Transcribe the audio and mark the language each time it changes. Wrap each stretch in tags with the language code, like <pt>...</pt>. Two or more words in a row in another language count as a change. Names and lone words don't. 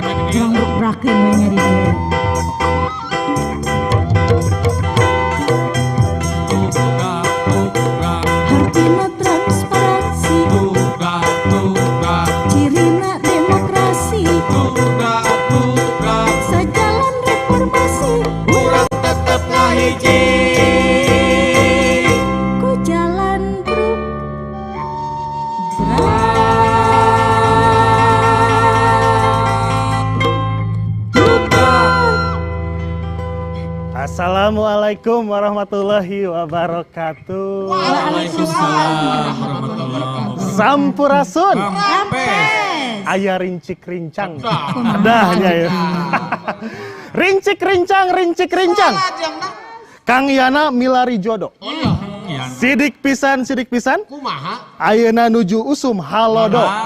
<su>Kurang ruk-brakeun we nya di dieu. Hartina transparansi, cirina demokrasi, sajalan reformasi, urang tetep ngahiji. ku jalan</su> <ar>السلام عليكم ورحمة الله وبركاته. وعليكم السلام ورحمة الله وبركاته.</ar> <su>Sampurasun. Rampes. Aya rincik-rincang. Dah. Adahnya ya. Rincik-rincang, rincik-rincang. Kang Yana milari jodoh. Sidik pisan, Kumaha? ayeuna nuju usum halodo.</su>